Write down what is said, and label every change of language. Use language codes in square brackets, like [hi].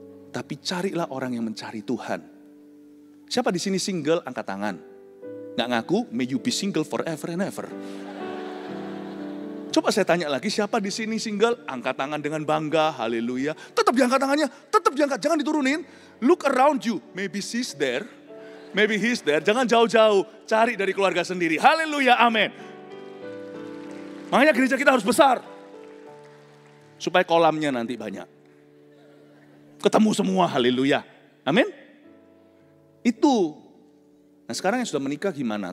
[id] Tapi carilah orang yang mencari Tuhan. Siapa di sini single, angkat tangan. Nggak ngaku, [en] may you be single forever and ever. [id] Coba saya tanya lagi, siapa di sini single? Angkat tangan dengan bangga, haleluya. Tetap diangkat tangannya, tetap diangkat, jangan diturunin. [en] Look around you, maybe she's there, maybe he's there. [id] Jangan jauh-jauh, cari dari keluarga sendiri. Haleluya, amin. Makanya gereja kita harus besar. Supaya kolamnya nanti banyak. Ketemu semua, haleluya. Amin. Itu. Nah sekarang yang sudah menikah gimana?